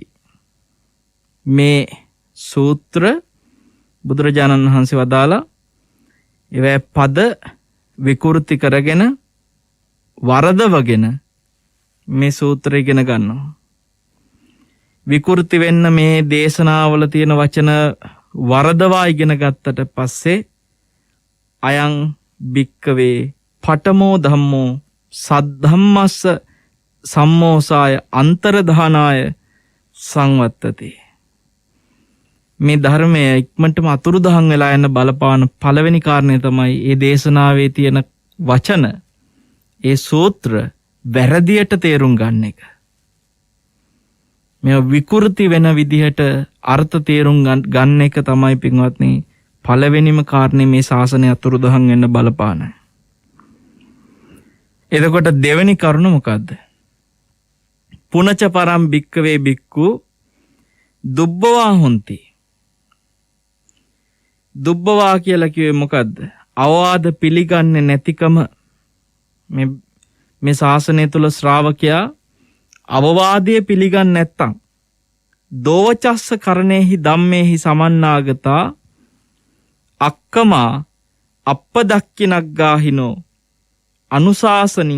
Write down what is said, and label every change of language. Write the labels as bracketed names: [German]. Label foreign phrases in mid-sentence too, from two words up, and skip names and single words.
[Sinhala] මේ සූත්‍ර බුදුරජාණන් වහන්සේ වදාලා ඒවැ පද විකෘති කරගෙන වරදවගෙන මේ සූත්‍රය ඉගෙන ගන්නවා. විකෘති වෙන්න මේ දේශනාවල තියෙන වචන වරදවා ඉගෙන ගත්තට පස්සේ [Pali] අයං භික්කවේ පඨමෝ ධම්මෝ සද්ධම්මස්ස සම්මෝසාය අන්තරධානාය සංවත්තති. [Sinhala] මේ ධර්මය ඉක්මනටම අතුරුදහන් වෙලා යන බලපාන පළවෙනි කාරණය තමයි මේ දේශනාවේ තියෙන වචන ඒ සූත්‍ර වැරදියට තේරුම් ගන්න එක. මේ විකෘති වෙන විදිහට අර්ථ තේරුම් ගන්න එක තමයි පින්වත්නි පළවෙනිම කාරණේ මේ ශාසනය අතුරුදහන් වෙන්න බලපාන. එතකොට දෙවෙනි කරුණ මොකද්ද? [Pali] පුනච පරම් භික්කවේ භික්ඛු දුබ්බවා හොಂತಿ. [Sinhala] දුබ්බවා කියලා කිව්වේ මොකද්ද? අවවාද පිළිගන්නේ නැතිකම. මේ ශාසනය තුල ශ්‍රාවකයා අවවාදයේ පිළිගන්නේ නැත්තම් [Pali] දෝවචස්ස කරණේහි ධම්මේහි සමන්නාගතා අක්කමා අප්පදක්කිනග්ගාහිනෝ අනුශාසනින්.